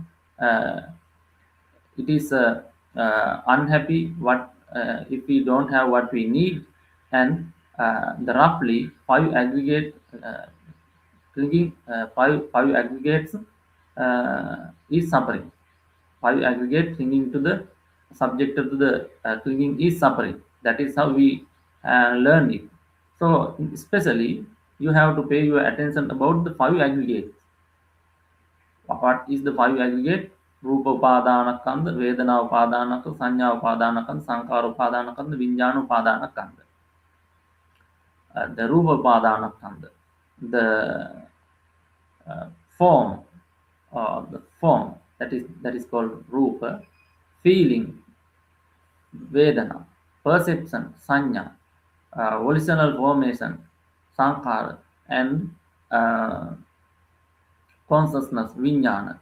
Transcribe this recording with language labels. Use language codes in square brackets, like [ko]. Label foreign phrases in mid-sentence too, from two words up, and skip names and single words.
[en] Uh, it is unhappy what if we don't have what we need, and the roughly five aggregate clinging five aggregates is suffering. Five aggregate clinging to the subject to the clinging is suffering. That is how we learn it. So especially you have to pay your attention about the five aggregates. What is the five aggregate? [pi] Rupa upadana-kanda, Vedana upadana-kanda, Sanya upadana-kanda, Sankara upadana-kanda, Vijnana upadana-kanda. The Rupa upadana-kanda, [en] the form, the form that is called Rupa, feeling, Vedana, perception, Sanya, volitional formation, Sankara, and uh, consciousness, Vijnana.